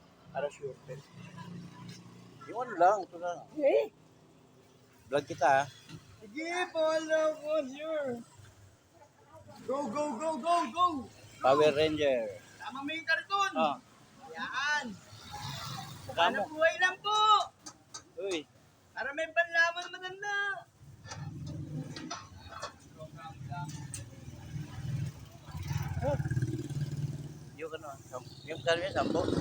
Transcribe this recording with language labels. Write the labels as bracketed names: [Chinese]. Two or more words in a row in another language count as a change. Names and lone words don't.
[Filipino] Parachute. Yung ano lang, ito lang. Eh? Vlog kita, ha? Sige, [English] follow ko, sure. Go, go, go, go, go! [Filipino] Power Ranger. Tama mo yung karton. Ah, Yan. Kamo. Hanap buhay lang po. Uy, Para may panlaban maganda. yung ano, yung kanya, 10.